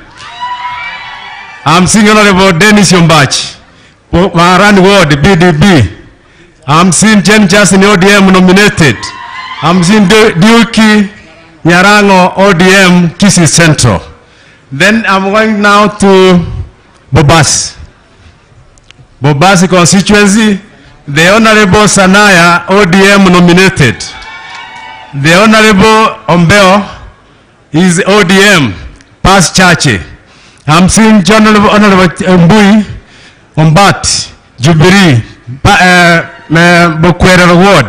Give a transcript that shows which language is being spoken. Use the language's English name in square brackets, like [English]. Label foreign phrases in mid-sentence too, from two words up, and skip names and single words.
[English] I'm seeing Honorable Dennis Yombach, Maran Ward, BDB. I'm seeing Jen Justin ODM nominated. I'm seeing Duki Nyarango ODM Kisii Central. Then I'm going now to Bobasi. Bobasi constituency. The Honorable Sanaya ODM nominated. The Honorable Ombeo is ODM past Chache. I'm seeing Honorable Mbui Ombat Jubilee Bokwere Ward.